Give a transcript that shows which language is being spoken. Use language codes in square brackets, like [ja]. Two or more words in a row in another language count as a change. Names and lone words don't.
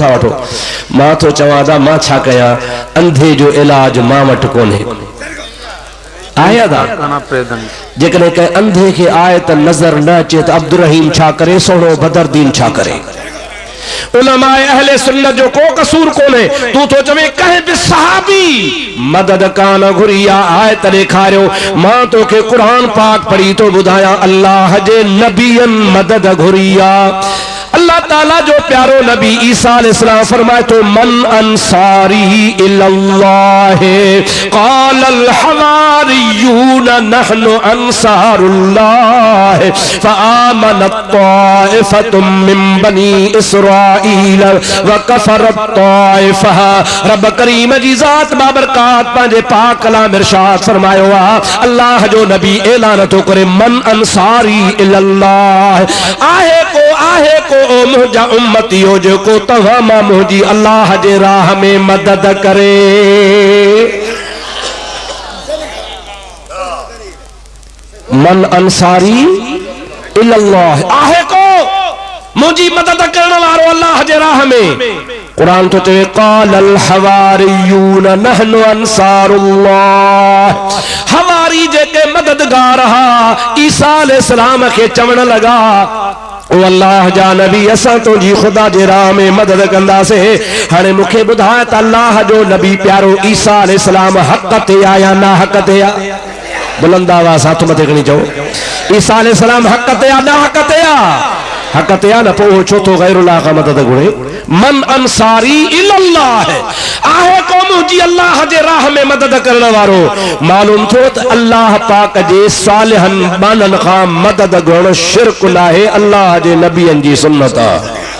[sd] था वठो मां तो चवां था मां छा कयां अंधे जो इलाज मां वटि कोन्हे आहे जेकॾहिं कंहिं अंधे खे आहे त नज़र न अचे त अब्दुल रहीम छा करे सोनो बदरदीन छा करे उलमाए अहले सुन्नत जो को कसूर कोने तू तो चवे कहे भी सहाबी मदद कान घुरिया आयत ॾेखारियो मां तो के कुरान पाक पढ़ी तो बुधाया अल्लाह जे नबियन मदद घुरिया अल्लाह ताला जो प्यारो नबी ईसा अलैहिस्सलाम फरमाए तो [ar] من أنصاري إلى الله قال الحواريون نحن أنصار الله فآمنت طائفة من بني إسرائيل وكفرت طائفة [sd] रब करीम जी जात बाबरकात पंहिंजे पाक कलाम इरशाद फरमायो अल्लाह जो नबी ऐलान तो करे [ar] من أنصاري إلى الله [sd] आहे को ओ मुझा उम्मती हो जो को तव्हां मां मुझी अल्लाह जे राह में मदद करे [ar] من أنصاري إلى الله [sd] आहे को मुझी मदद करण वारो अल्लाह जे राह में कुरान तो चवे [ar] قال الحواريون نحن أنصار الله [sd] हवारी जेके मददगार हा ईसा अलैहिस्सलाम के चवण लगा ओ अल्लाह जा नबी असां तो जी खुदा जे राह में मदद कंदा से हाणे मुखे बुधाए त अल्लाह जो नबी प्यारो ईसा अलैहिस्सलाम हक ते आया ना हक ते आ बुलंद आवाज़ हाथ मथे खणी चओ ईसा अलैहिस्सलाम हक़ ते आ, ना हक़ ते आ, हक़ ते आ न, पोइ छो तो गैरुल्लाह खां मदद घुरे? [ar] من أنصاري إلى الله [sd] आहे क़ौम जी अल्लाह जे राह में मदद करण वारो। मालूम थो त अल्लाह पाक जे सालिहन बानन खां मदद घुरण शिरक नाहे, अल्लाह जे नबियन जी सुन्नत आहे।